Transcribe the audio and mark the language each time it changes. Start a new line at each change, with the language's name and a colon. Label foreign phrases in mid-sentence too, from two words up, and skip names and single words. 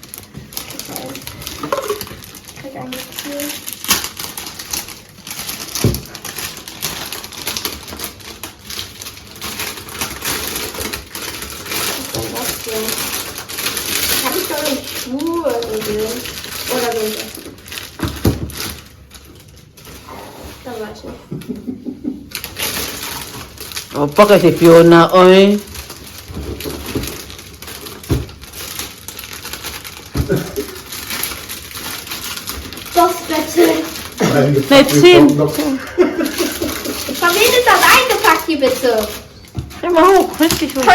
German: Habe ich doch nicht Schuhe gesehen. Oder so. Da weiß ich.
Filipino: Opa kasi Fiona, oy.
German: Das bitte.
English: Let's see.
German: Von wem ist das eingepackt hier bitte? Schau mal hoch, richtig hoch.